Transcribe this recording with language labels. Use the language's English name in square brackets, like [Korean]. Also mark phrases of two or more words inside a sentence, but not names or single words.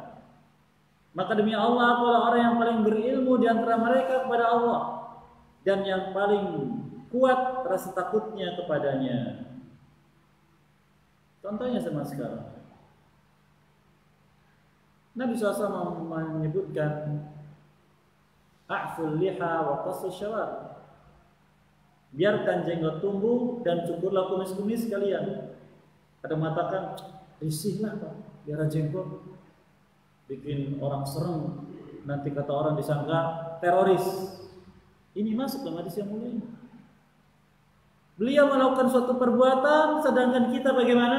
[Indonesian] Maka demi Allah, aku adalah orang yang paling berilmu di antara mereka kepada Allah dan yang paling kuat rasa takutnya kepadanya. Contohnya sama sekarang, Nabi SAW menyebutkan [Arabic] أعفوا اللحى وقصوا الشوارب. [Indonesian] Biarkan jenggot tumbuh dan cukurlah kumis-kumis kalian. Ada mengatakan risihlah Pak, biar jenggot bikin orang serem, nanti kata orang disangka teroris. Ini masuk dalam hadis yang mulia. Beliau melakukan suatu perbuatan, sedangkan kita bagaimana?